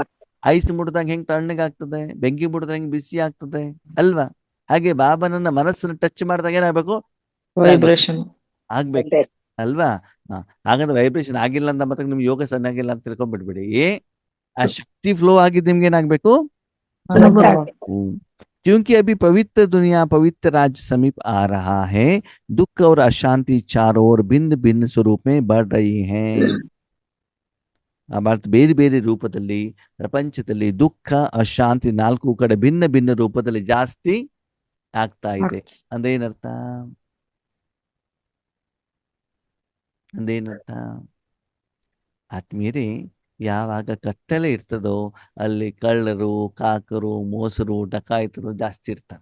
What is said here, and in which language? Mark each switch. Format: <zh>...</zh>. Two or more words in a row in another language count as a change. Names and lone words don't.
<kn>ಐಸ್ ಮುಟ್ಟಿದಾಗ ಹೆಂಗ್ ತಣ್ಣಗಾಗ್ತದೆ, ಬೆಂಕಿ ಮುಟ್ಟಿದಾಗ ಹೆಂಗ್ ಬಿಸಿ ಆಗ್ತದೆ ಅಲ್ವಾ? ಹಾಗೆ ಬಾಬನನ್ನ ಮನಸ್ಸನ್ನು ಟಚ್ ಮಾಡಿದಾಗ ಏನಾಗ್ಬೇಕು? ವೈಬ್ರೇಷನ್ ಆಗ್ಬೇಕು ಅಲ್ವಾ? ಹಾಗಂದ್ರೆ ವೈಬ್ರೇಷನ್ ಆಗಿಲ್ಲ ಅಂತ ಮತ್ತೆ ನಿಮ್ಗೆ ಯೋಗ ಸರಿಯಾಗಿಲ್ಲ ಅಂತ ತಿಳ್ಕೊಂಡ್ಬಿಡ್ಬೇಡಿ. ಆ ಶಕ್ತಿ ಫ್ಲೋ ಆಗಿದ್ದು ನಿಮ್ಗೆ ಏನಾಗ್ಬೇಕು? ಅನುಭವ.</kn> <hi>क्योंकि अभी पवित्र दुनिया पवित्र राज्य समीप आ रहा है, दुख और अशांति चारों ओर भिन्न भिन्न स्वरूप में बढ़ रही हैं.</hi> <kn>ಬೇರೆ ಬೇರೆ ರೂಪದಲ್ಲಿ ಪ್ರಪಂಚದಲ್ಲಿ ದುಃಖ ಅಶಾಂತಿ ನಾಲ್ಕು ಕಡೆ ಭಿನ್ನ ಭಿನ್ನ ರೂಪದಲ್ಲಿ ಜಾಸ್ತಿ ಆಗ್ತಾ ಇದೆ. ಅಂದೇನರ್ಥ? ಅಂದೇನರ್ಥ? ಆತ್ಮೀಯರೇ, ಯಾವಾಗ ಕತ್ತಲೆ ಇರ್ತದೋ ಅಲ್ಲಿ ಕಳ್ಳರು, ಕಾಕರು, ಮೋಸರು, ಡಕಾಯಿತರು ಜಾಸ್ತಿ ಇರ್ತಾರೆ.</kn>